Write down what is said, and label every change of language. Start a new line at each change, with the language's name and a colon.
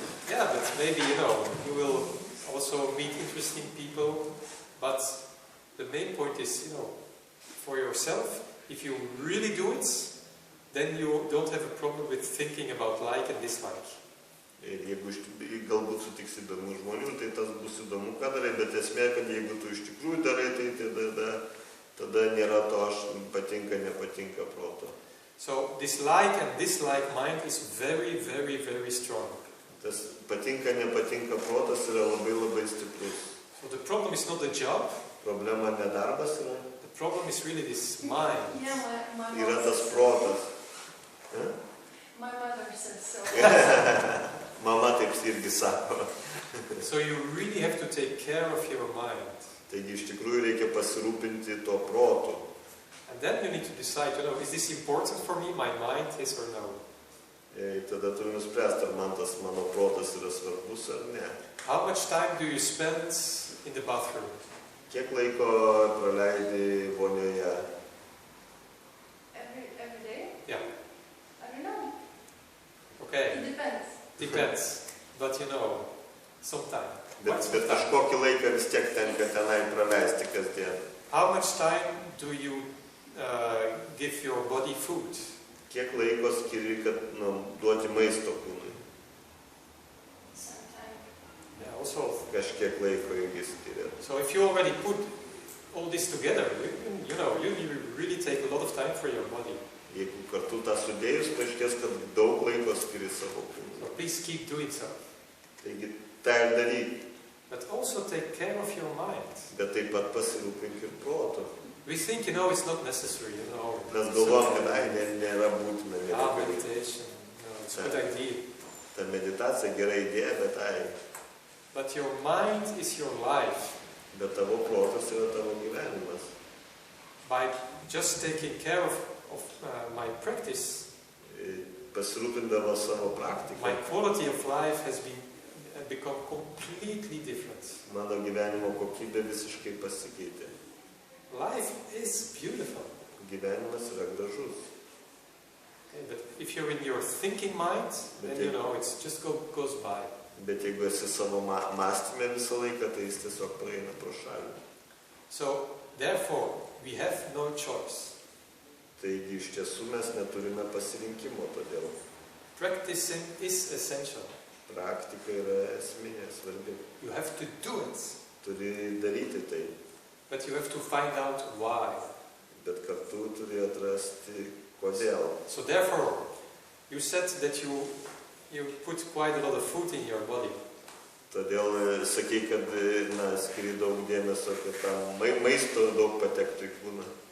English: Yeah, but maybe, you know, you will also meet interesting people, but the main point is, you know, for yourself, if you really do it, then you don't have a problem with thinking about like and dislike.
Lithuanian: Ir jeigu galbūt sutiksi įdomių žmonių, tai tas bus įdomu, ką darai, bet esmė, kad jeigu tu iš tikrųjų darai, tai tada nėra to aš patinka, nepatinka proto.
English: So this like and dislike mind is very, very, very strong.
Lithuanian: Tas patinka, nepatinka protas yra labai labai stiprus.
English: So the problem is not the job.
Lithuanian: Problema ne darbas yra.
English: The problem is really this mind. Yeah, my
Lithuanian: Yra
English: mom
Lithuanian: tas
English: says
Lithuanian: protas.
English: My mother says so.
Lithuanian: Mama taip irgi sako.
English: So you really have to take care of your mind.
Lithuanian: Taigi iš tikrųjų reikia pasirūpinti to protu.
English: And then you need to decide, is this important for me, my mind, yes or no?
Lithuanian: Tada turiu nuspręsti, ar man tas mano protas yra svarbus ar ne.
English: How much time do you spend in the bathroom?
Lithuanian: Kiek laiko praleidi vonioje?
English: Every day? Yeah. I don't know. Okay. It depends. Depends. But sometime.
Lithuanian: Bet kažkokį laiką vis tiek tenka tenai praleisti kasdien.
English: How much time do you give your body food?
Lithuanian: Kiek laiko skiri, kad duoti maisto kūnui?
English: Sometimes. Yeah, also.
Lithuanian: Kažkiek laiko irgi skiri.
English: So if you already put all this together, you really take a lot of time for your body.
Lithuanian: Jeigu kartu tą sudėjus, paaiškės, kad daug laiko skiri savo kūnui.
English: So please keep doing so.
Lithuanian: Taigi tą ir daryk.
English: But also take care of your mind.
Lithuanian: Bet taip pat pasirūpink ir protu.
English: We think, it's not necessary,
Lithuanian: Mes galvojam, kad nėra būtina.
English: meditation, it's a good idea.
Lithuanian: Ta meditacija gera idėja, bet
English: But your mind is your life.
Lithuanian: Bet tavo protas yra tavo gyvenimas.
English: By just taking care of my practice,
Lithuanian: Pasirūpindavo savo praktiką.
English: my quality of life has become completely different.
Lithuanian: Mano gyvenimo kokybė visiškai pasikeitė.
English: Life is beautiful.
Lithuanian: Gyvenimas yra gražus.
English: Okay, but if you're in your thinking mind, then it just goes by.
Lithuanian: Bet jeigu esi savo mąstyme visą laiką, tai jis tiesiog praeina pro šalį.
English: So, therefore, we have no choice.
Lithuanian: Taigi iš tiesų mes neturime pasirinkimo, todėl
English: Practicing is essential.
Lithuanian: praktika yra esminė, svarbi.
English: You have to do it,
Lithuanian: Turi daryti tai,
English: but you have to find out why.
Lithuanian: bet kartu turi atrasti kodėl.
English: So therefore, you said that you put quite a lot of food in your body.
Lithuanian: Todėl sakai, kad skiri daug dėmesio, kad tam maisto daug patektų į kūną.